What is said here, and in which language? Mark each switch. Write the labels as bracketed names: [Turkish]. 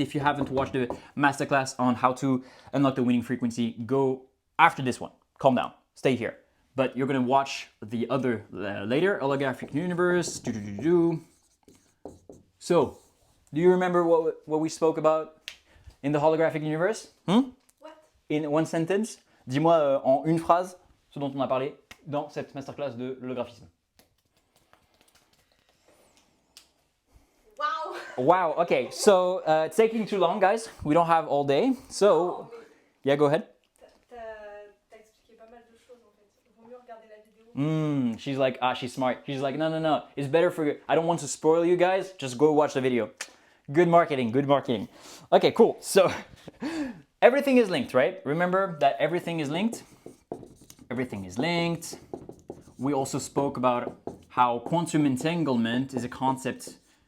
[English] If you haven't watched the masterclass on how to unlock the winning frequency, go after this one. Calm down, stay here. But you're gonna watch the other later, holographic universe. So, do you remember what we spoke about in the holographic universe? What? In one sentence, [French] dis-moi en une phrase ce dont on a parlé dans cette masterclass de l'holographisme. [English] Wow. Wow, okay, so it's taking too long, guys. We don't have all day, so yeah, go ahead. [French] T'as expliqué pas mal de choses en fait. Il vaut mieux regarder la vidéo. [English] She's like, she's smart. She's like, no. It's better for you. I don't want to spoil you guys. Just go watch the video. Good marketing, good marketing. Okay, cool. So everything is linked, right? Remember that everything is linked. Everything is linked. We also spoke about how quantum entanglement is a concept.